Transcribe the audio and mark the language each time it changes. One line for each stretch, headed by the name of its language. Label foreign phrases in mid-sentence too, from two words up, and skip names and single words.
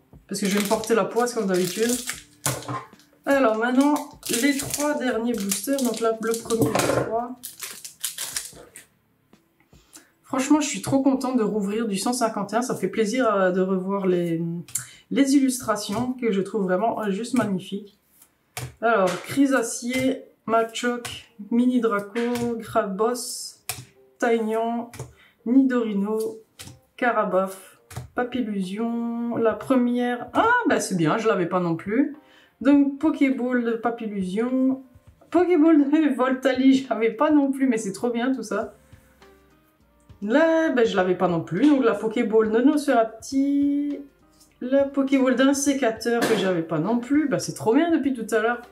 French: Parce que je vais me porter la poisse comme d'habitude. Alors maintenant, les trois derniers boosters, donc là le premier des trois. Franchement, je suis trop contente de rouvrir du 151, ça fait plaisir de revoir les illustrations que je trouve vraiment juste magnifiques. Alors, Chrysacier, Machoke, Mini Draco, Grabos, Taignon, Nidorino, Carabaf, Papillusion, la première... Ah, bah c'est bien, je l'avais pas non plus. Donc, Pokéball de Papillusion, Pokéball de Voltali, j'avais pas non plus, mais c'est trop bien tout ça. Là, ben, je l'avais pas non plus, donc la Pokéball de Nosferati, la Pokéball d'un sécateur que j'avais pas non plus, ben, c'est trop bien depuis tout à l'heure.